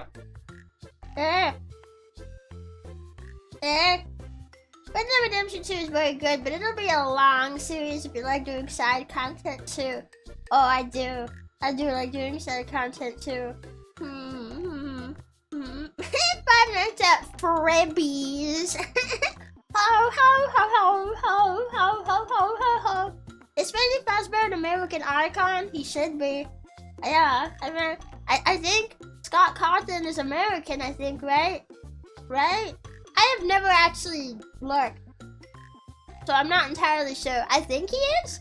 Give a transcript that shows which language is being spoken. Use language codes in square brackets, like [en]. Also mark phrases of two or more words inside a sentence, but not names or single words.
[en] Red Dead Redemption 2 is very good, but it'll be a long series if you like doing side content too. Oh, I do. I do like doing side content too. 5 Nights at Rebbi's. Ho ho ho ho ho ho ho ho ho ho. Is Freddy Fazbear an American icon? He should be. Yeah, I mean, I think Scott Cawthon is American, I think, right? Right? I have never actually looked, so I'm not entirely sure. I think he is?